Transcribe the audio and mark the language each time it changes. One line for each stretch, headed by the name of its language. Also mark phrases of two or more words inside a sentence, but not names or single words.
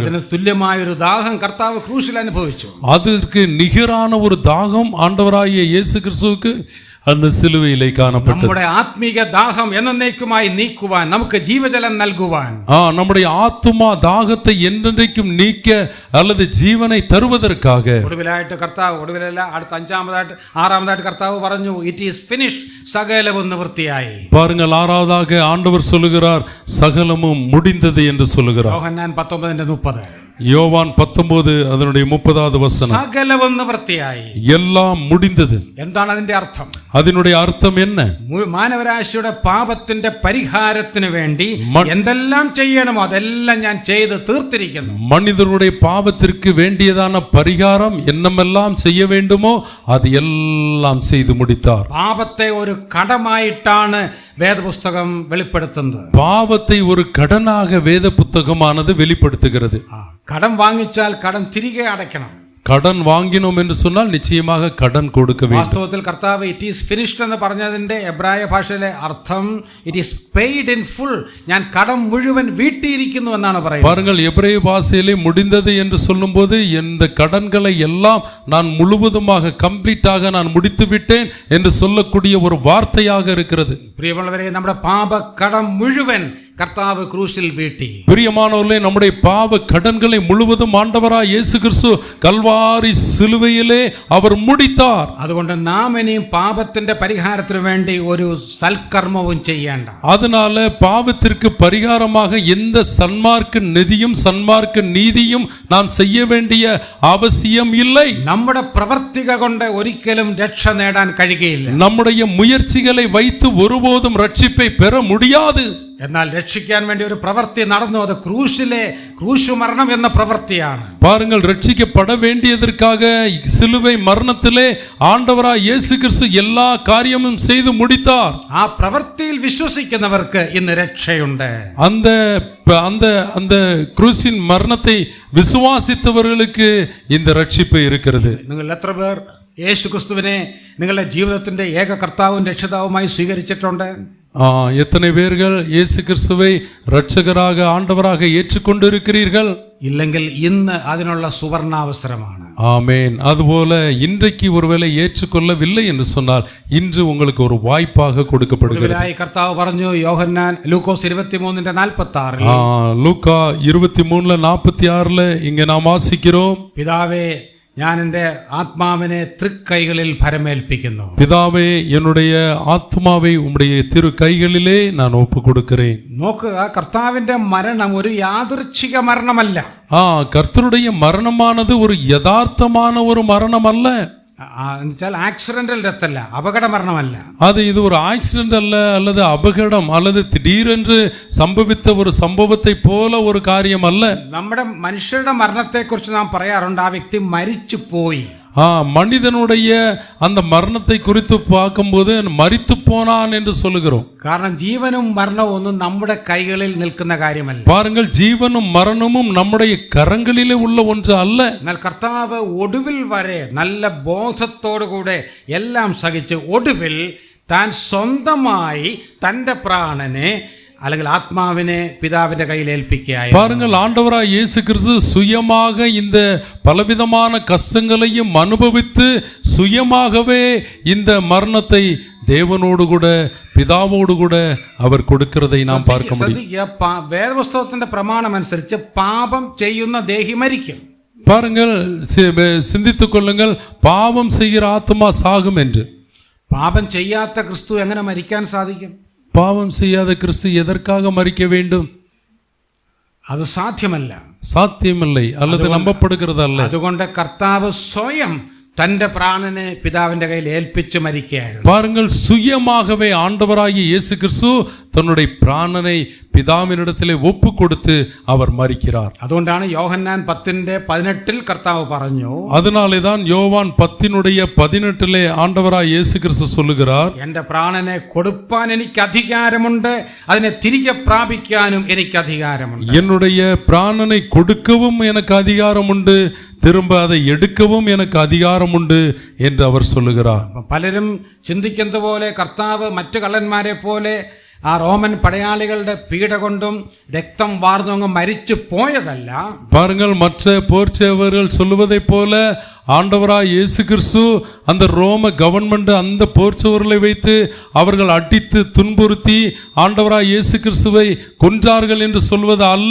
Malayalam: അതിന് തുല്യമായ ഒരു ദാഹം കർത്താവ് ക്രൂശിൽ അനുഭവിച്ചു.
Tamil: அதற்கு நிகரான ஒரு தாகம் ஆண்டவராகிய இயேசு கிறிஸ்துவுக்கு அந்த சிலுவையிலே காணப்பட்டது.
Malayalam: നമ്മുടെ ആത്മീക ദാഹം എന്നേക്കുമായി നീക്കുവാൻ, നമുക്ക് ജീവജലം നൽകുവാൻ,
Tamil: நம்முடைய ஆத்துமா தாகத்தை என்றென்றைக்கும் நீக்க அல்லது ஜீவனை தருவதற்காக
Malayalam: ഒടുവിലല്ല അടുത്ത 6ാമതായിട്ട് കർത്താവ് പറഞ്ഞു,
English: it is finished,
Malayalam: സകലവും നിവൃത്തിയായി.
Tamil: பாருங்கள், 6ாவதாக ஆண்டவர் சொல்லுகிறார், சகலமும் முடிந்தது என்று சொல்லுகிறார்.
Malayalam: യോഹന്നാൻ 19:30.
Tamil: யோவான் 19 அதனுடைய 30வது வசனம்.
Malayalam: സകലവും നിവൃത്തിയായി.
Tamil: எல்லாம் முடிந்தது.
Malayalam: എന്താണ് അതിന്റെ അർത്ഥം?
Tamil: அதனுடைய அர்த்தம் என்ன?
Malayalam: മാനവരാശിയുടെ പാപത്തിന്റെ പരിഹാരത്തിന് വേണ്ടി എന്തെല്ലാം ചെയ്യണമോ അതെല്ലാം ഞാൻ ചെയ്ത് തീർത്തിരിക്കുന്നു.
Tamil: மனிதனுடைய பாவத்திற்கு வேண்டியதான பரிகாரம் என்னமெல்லாம் செய்ய வேண்டுமோ அது எல்லாம் செய்து முடித்தார்.
Malayalam: പാപത്തെ ഒരു കടമായിട്ടാണ് വേദപുസ്തകം വെളിപ്പെടുത്തുന്നത്.
Tamil: பாவத்தை ஒரு கடனாக வேத புத்தகமானது வெளிப்படுத்துகிறது.
Malayalam: കടം വാങ്ങിച്ചാൽ കടം തിരികെ അടയ്ക്കണം.
Tamil: கடன் வாங்கினோம் என்று சொன்னால் நிச்சயமாக கடன் கொடுக்க வேண்டும்.
Malayalam: വാസ്തവത്തിൽ കർത്താവ്
English: it is finished
Malayalam: എന്ന് പറഞ്ഞതിന്റെ എബ്രായ ഭാഷയിലെ അർത്ഥം
English: it is paid in full.
Malayalam: ഞാൻ കടം മുഴുവൻ വീട്ടിയിരിക്കുന്നു എന്നാണ് പറയുന്നത്.
Tamil: பாருங்கள், எபிரேய பாஷையிலே முடிந்தது என்று சொல்லும்போது இந்த கடன்களை எல்லாம் நான் முழுவதுமாக கம்ப்ளீட்டாக நான் முடித்து விட்டேன் என்று சொல்லக்கூடிய ஒரு வார்த்தையாக இருக்கிறது.
Malayalam: പ്രിയമുള്ളവരെ, നമ്മുടെ പാപക്കടം മുഴുവൻ കർത്താവ് ക്രൂശിൽ വീട്ടി.
Tamil: பிரியமானவர்களே, நம்முடைய பாவ கடன்களை முழுவதும் ஆண்டவராய் இயேசு கிறிஸ்து கல்வாரி சிலுவையிலே அவர் முடித்தார்.
Malayalam: അതുകൊണ്ട് നാം ഇനിയും പാപത്തിന്റെ പരിഹാരത്തിന് വേണ്ടി ഒരു സൽക്കർമ്മവും ചെയ്യേണ്ട.
Tamil: அதனால பாவத்திற்கு பரிகாரமாக எந்த சன்மார்க்க நிதியும் சன்மார்க்க நீதியும் நாம் செய்ய வேண்டிய அவசியம் இல்லை.
Malayalam: നമ്മുടെ പ്രവർത്തിക കൊണ്ട് ഒരിക്കലും രക്ഷ നേടാൻ കഴിയുകയില്ല.
Tamil: நம்முடைய முயற்சிகளை வைத்து ஒருபோதும் ரட்சிப்பை பெற முடியாது.
Malayalam: എന്നാൽ രക്ഷിക്കാൻ വേണ്ടി ഒരു പ്രവൃത്തി നടന്നു. അത് ക്രൂശു മരണം എന്ന പ്രവൃത്തിയാണ്.
Tamil: பாருங்கள், ரட்சிக்கப்பட வேண்டியதற்காக சிலுவை மரணத்திலே ஆண்டவராய் இயேசு கிறிஸ்து எல்லா காரியமும் செய்து முடித்தார்.
Malayalam: ആ പ്രവൃത്തിയിൽ വിശ്വസിക്കുന്നവർക്ക് ഇന്ന് രക്ഷയുണ്ട്.
Tamil: அந்த அந்த அந்த
Malayalam: ക്രൂശിൻ മരണത്തെ
Tamil: വിശ്വാസിത്തവர்களுக்கு இந்த ரட்சிப்பு இருக்கிறது.
Malayalam: നിങ്ങൾ എത്ര പേർ യേശു ക്രിസ്തുവിനെ നിങ്ങളുടെ ജീവിതത്തിന്റെ ഏക കർത്താവും രക്ഷിതാവുമായി സ്വീകരിച്ചിട്ടുണ്ട്?
Tamil: எத்தனை பேர்கள் இயேசு கிறிஸ்துவை இரட்சகராக ஆண்டவராக ஏற்றுக்கொண்டிருக்கிறீர்கள்?
Malayalam: ഇല്ലെങ്കിൽ ഇന്ന് അതിനുള്ള സുവർണാവസരമാണ്.
Tamil: ஆமென். அதுபோல இன்றைக்கு ஒருவேளை ஏற்றுக்கொள்ளவில்லை என்று சொன்னால் இன்று உங்களுக்கு ஒரு வாய்ப்பாக கொடுக்கப்படுகிறது.
Malayalam: കർത്താവ് പറഞ്ഞു, യോഹന്നാൻ ലൂക്കോസ് 23:46
Tamil: லூக்கா 23:46 இங்க நாம் வாசிக்கிறோம்,
Malayalam: പിതാവേ ഞാൻ എൻ്റെ ആത്മാവിനെ തൃക്കൈകളിൽ ഭരമേൽപ്പിക്കുന്നു.
Tamil: பிதாவே, என்னுடைய ஆத்மாவை உம்முடைய திரு கைகளிலே நான் ஒப்பு கொடுக்கிறேன்.
Malayalam: നോക്കുക, കർത്താവിന്റെ മരണം ഒരു യാദൃച്ഛിക മരണമല്ല.
Tamil: கர்த்தருடைய மரணமானது ஒரு யதார்த்தமான ஒரு மரணம் அல்ல.
Malayalam: എന്നുവെച്ചാൽ
English: accidental death
Malayalam: അല്ല, അപകട മരണമല്ല.
Tamil: இது ஒரு ஆக்சிடென்ட் அல்ல, அல்லது அபகடம் அல்லது திடீரென்று சம்பவித்த ஒரு சம்பவத்தை போல ஒரு காரியம் அல்ல.
Malayalam: നമ്മുടെ മനുഷ്യരുടെ മരണത്തെ കുറിച്ച് നാം പറയാറുണ്ട്, ആ വ്യക്തി മരിച്ചു പോയി.
Tamil: மனிதனுடைய அந்த மரணத்தை குறித்து பார்க்கும்போது மரித்து போனான் என்று சொல்லுகிறோம்.
Malayalam: കാരണം ജീവനും മരണവും ഒന്നും നമ്മുടെ കൈകളിൽ നിൽക്കുന്ന കാര്യമല്ല.
Tamil: பாருங்கள், ஜீவனும் மரணமும் நம்முடைய கரங்களிலே உள்ள ஒன்று அல்ல.
Malayalam: എന്നാൽ കർത്താവ് ഒടുവിൽ വരെ നല്ല ബോധത്തോടുകൂടെ എല്ലാം സഹിച്ച് ഒടുവിൽ താൻ സ്വന്തമായി തൻ്റെ പ്രാണനെ അല്ലെങ്കിൽ ആത്മാവിനെ പിതാവിന്റെ കയ്യിൽ ഏൽപ്പിക്കുകയായി.
Tamil: பாருங்கள், ஆண்டவராய் இயேசு கிறிஸ்து சுயமாக இந்த பலவிதமான கஷ்டங்களையும் அனுபவித்து சுயமாகவே இந்த மரணத்தை தேவனோடு கூட பிதாவோடு கூட அவர் கொடுக்கிறதை நாம் பார்க்க முடியும்.
Malayalam: വേദപുസ്തകത്തിന്റെ പ്രമാണം അനുസരിച്ച് പാപം ചെയ്യുന്ന ദേഹി മരിക്കും.
Tamil: பாருங்கள், சிந்தித்துக் கொள்ளுங்கள், பாவம் செய்கிற ஆத்மா சாகும் என்று.
Malayalam: പാപം ചെയ്യാത്ത ക്രിസ്തു എങ്ങനെ മരിക്കാൻ സാധിക്കും?
Tamil: பாவம் செய்யாத கிறிஸ்து எதற்காக மரிக்க வேண்டும்? அது சாத்தியமல்ல, சாத்தியமில்லை, அல்லது நம்பப்படுகிறதல்ல.
Malayalam: അതുകൊണ്ട് കർത്താവ് സ്വയം തന്റെ പ്രാണനെ പിതാവിന്റെ കയ്യിൽ ഏൽപ്പിച്ച് മരിക്കുകയായിരുന്നു.
Tamil: பாருங்கள், சுயமாகவே ஆண்டவராகிய இயேசு கிறிஸ்து தன்னுடைய பிராணனை பிதாவினிடத்திலே ஒப்பு கொடுத்து அவர் மரிக்கிறார்.
Malayalam: അതുകൊണ്ടാണ് യോഹന്നാൻ 10:18 കർത്താവ് പറഞ്ഞു,
Tamil: அதனாலே தான் யோவான் 10:18 ஆண்டவராய் இயேசு கிறிஸ்து சொல்லுகிறார்,
Malayalam: എന്റെ പ്രാണനെ കൊടുപ്പാൻ എനിക്ക് അധികാരമുണ്ട്, അതിനെ തിരികെ പ്രാപിക്കാനും എനിക്ക് അധികാരമുണ്ട്.
Tamil: என்னுடைய பிராணனை கொடுக்கவும் எனக்கு அதிகாரம் உண்டு, திரும்ப அதை எடுக்கவும் எனக்கு அதிகாரம் உண்டு என்று அவர் சொல்லுகிறார்.
Malayalam: പലരും ചിന്തിക്കുന്നത് പോലെ കർത്താവ് മറ്റു കള്ളന്മാരെ പോലെ ആ റോമൻ പടയാളികളുടെ പീഡ കൊണ്ടും രക്തം വാർന്നു അങ്ങ് മരിച്ചു പോയതല്ല.
Tamil: பாருங்கள், மற்ற போர்ச்சேவர்கள் சொல்லுவதை போல ஆண்டவராய் இயேசு கிறிஸ்து அந்த ரோம கவர்மெண்ட் அந்த போர்ச்சவர்களை வைத்து அவர்கள் அடித்து துன்புறுத்தி ஆண்டவராய் இயேசு கிறிஸ்துவை கொன்றார்கள் என்று சொல்வது அல்ல.